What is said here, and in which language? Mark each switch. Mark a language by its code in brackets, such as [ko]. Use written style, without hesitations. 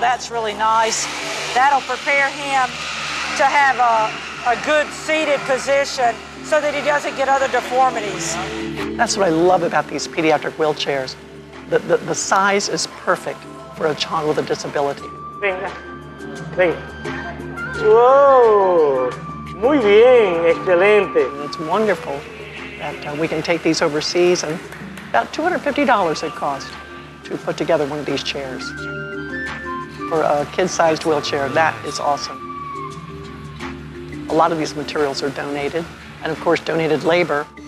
[en] That's really nice. That'll prepare him to have a good seated position so that he doesn't get other deformities. That's what I love about these pediatric wheelchairs. The size is perfect for a child with a disability. [es] Venga, venga. [en] Whoa, [es] muy bien, excelente. [en] It's wonderful that we can take these overseas, and about $250 it costs to put together one of these chairs. For a kid-sized wheelchair, that is awesome. A lot of these materials are donated, and of course donated labor.